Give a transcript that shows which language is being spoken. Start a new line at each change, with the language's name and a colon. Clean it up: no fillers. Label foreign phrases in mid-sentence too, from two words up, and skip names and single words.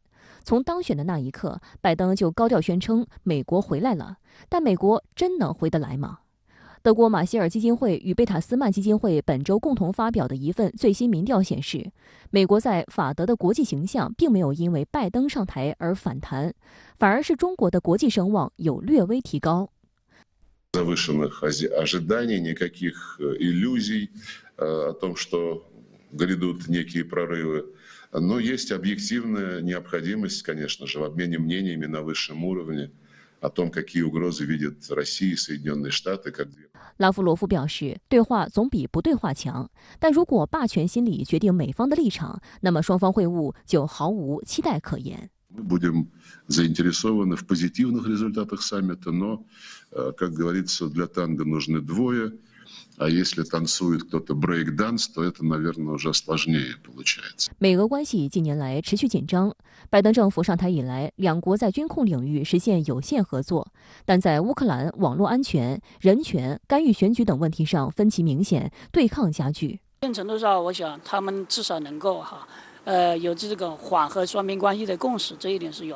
Chinese: 从当选的那一刻，拜登就高调宣称美国回来了，但美国真能回得来吗？德国马歇尔基金会与贝塔斯曼基金会本周共同发表的一份最新民调显示，美国在法德的国际形象并没有因为拜登上台而反弹，反而是中国的国际声望有略微提高。
Russian: Завышенных ожиданий, никаких иллюзий о том, что грядут некие прорывы. Но есть объективная необходимость, конечно же, в обмене мнениями на высшем уровне о том, какие угрозы видят Россия и Соединенные Штаты.
Chinese: 拉夫罗夫表示，对话总比不对话强，但如果霸权心理决定美方的立场，那么双方会晤就毫无期待可言。
Russian: Мы будем заинтересованы в позитивных результатах саммита, но, как говорится, для танго нужны двое, а если танцует кто-то брейк-данс, то это, наверное, уже сложнее получается.
Chinese: 美俄关系近年来持续紧张，拜登政府上台以来，两国在军控领域实现有限合作，但在乌克兰、网络安全、人权、干预选举等问题上分歧明显，对抗加剧。一定程度上，我想他们至少能够有这个缓和双边关系的共识，这一点是有。